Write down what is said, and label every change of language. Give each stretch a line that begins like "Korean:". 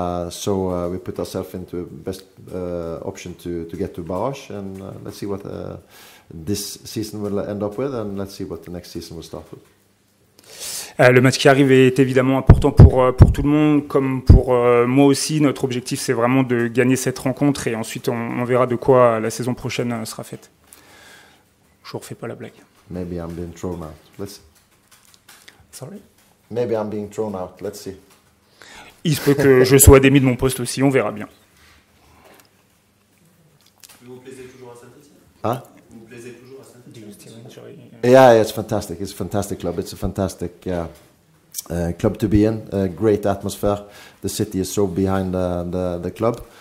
English: So we put ourselves into best option to get to barrage, and let's see what this season will end up with, and let's see what the next season will start with.
French: Le match qui arrive est évidemment important pour tout le monde, comme pour moi aussi. Notre objectif, c'est vraiment de gagner cette rencontre, et ensuite on verra de quoi la saison prochaine sera faite. Je ne refais pas la blague.
English: Maybe I'm being thrown out. Let's see. Sorry? Maybe I'm being thrown out. Let's see.
French: Il se peut que je sois démis de mon poste aussi, on verra bien. Vous plaisez toujours à Saint-Étienne? Huh? Vous plaisez toujours à Saint-Étienne?
English: Yeah, it's fantastic. It's a fantastic club. It's a fantastic club to be in. Great atmosphere. The city is so behind the club.